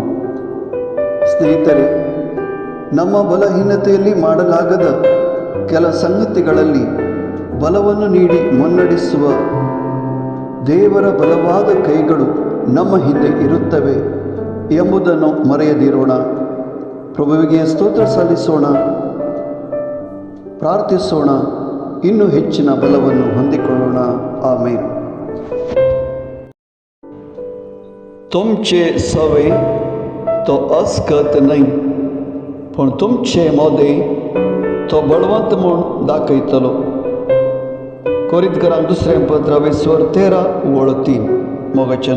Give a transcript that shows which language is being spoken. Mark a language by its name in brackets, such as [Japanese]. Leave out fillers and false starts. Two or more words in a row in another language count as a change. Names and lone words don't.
[Kannada] ಸ್ನೇಹಿತರೆ, ನಮ್ಮ ಬಲಹೀನತೆಯಲ್ಲಿ ಮಾಡಲಾಗದ ಕೆಲ ಸಂಗತಿಗಳಲ್ಲಿ ಬಲವನ್ನು ನೀಡಿ ಮುನ್ನಡೆಸುವ ದೇವರ ಬಲವಾದ ಕೈಗಳು ನಮ್ಮ ಹಿಂದೆ ಇರುತ್ತವೆ ಎಂಬುದನ್ನು ಮರೆಯದಿರೋಣ. ಪ್ರಭುವಿಗೆ ಸ್ತೋತ್ರ ಸಲ್ಲಿಸೋಣ, ಪ್ರಾರ್ಥಿಸೋಣ, ಇನ್ನೂ ಹೆಚ್ಚಿನ ಬಲವನ್ನು ಹೊಂದಿಕೊಳ್ಳೋಣ. ಆಮೇನ್. [Konkani] तुमचे सवे तो अस्कत नाही, पण तुमचे मोदे तो बळवंत म्हूण दाखयतलो. कोरिंथकरांक 2 पत्र 13:3 मोगाचेनो.